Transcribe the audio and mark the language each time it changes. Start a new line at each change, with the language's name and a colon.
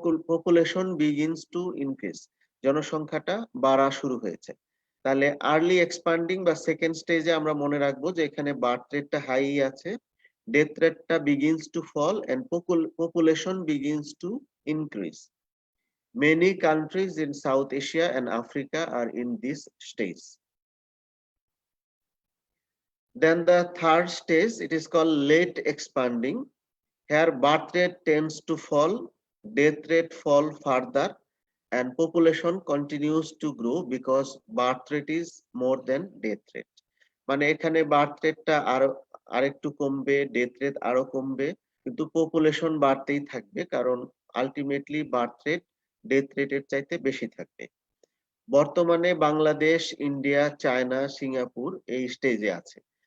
English: population begins to increase,
Bangla: জনসংখ্যাটা বাড়া শুরু হয়েছে। তাহলে আর্লি এক্সপান্ডিং বা সেকেন্ড স্টেজে আমরা মনে রাখবো যে এখানে বার্থ রেটটা হাই আছে,
English: death rate begins to fall, and population begins to increase. Many countries in South Asia and Africa are in this stage. Then the third stage, it is called late expanding. Here birth rate tends to fall, death rate fall further, and population continues to grow because birth rate is more than death rate.
Bangla: মানে এখানে birth রেটটা আরেকটু কমবে, death rate আরো কমবে, কিন্তু population বাড়তেই থাকবে, কারণ আলটিমেটলি বার্থ রেট ডেথ রেটের চাইতে বেশি থাকবে। বর্তমানে বাংলাদেশ, ইন্ডিয়া, চায়না, সিঙ্গাপুর এই স্টেজে আছে।